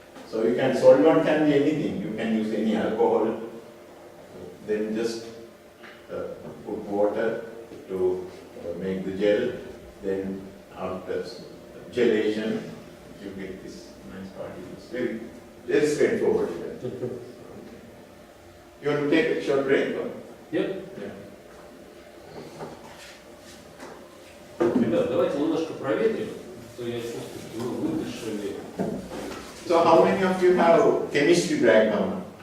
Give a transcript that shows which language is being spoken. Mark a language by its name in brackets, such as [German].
[English] So you can, solvent can be anything, you can use any alcohol, then just put water to make the gel, then after gelation, you get this nice particles. Very straightforward. You want to take a short break? Or? Yep. Yeah. [Russian] Ребят, давайте немножко проветрим, то я чувствую, что мы выдышали. [English] So how many of you have chemistry background?